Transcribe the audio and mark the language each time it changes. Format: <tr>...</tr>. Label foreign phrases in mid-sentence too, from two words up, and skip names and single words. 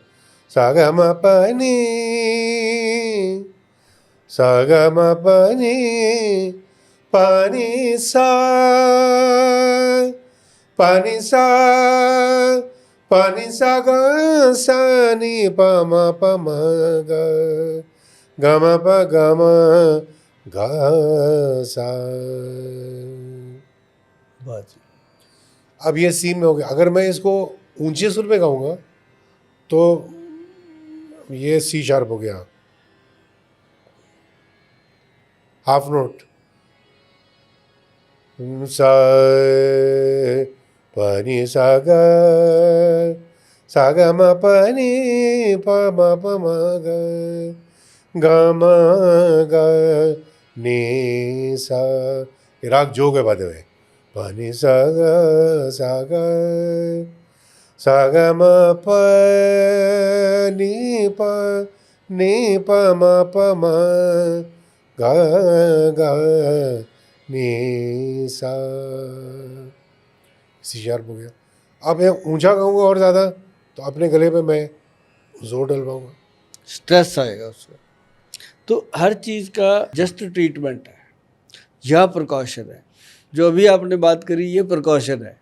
<hi>सा ग म प नि, सा ग म प नि, प नि सा, प नि सा, प नि सा ग सा नि प म प म ग, ग म प ग म ग सा। अब ये सी में हो गया। अगर मैं इसको ऊंचे सुर में गाऊंगा तो ये</hi> <en>C sharp</en> <hi>हो गया,</hi> <en>half note,</en> <hi>सा प नि सा ग, सा ग म प नि प म प म ग, ग म ग नि सा। ये राग जोग है, बात है, प नि सा ग, सा ग म प नी प म प म ग ग नी सा।</hi> <en>C sharp</en> <hi>हो गया। अब मैं ऊंचा गाऊंगा और ज़्यादा तो अपने गले पे मैं जोर डलवाऊंगा, स्ट्रेस आएगा उसका। तो हर चीज़ का</hi> <en>just treatment</en> <hi>है या प्रिकॉशन है। जो अभी आपने बात करी ये प्रिकॉशन है।</hi>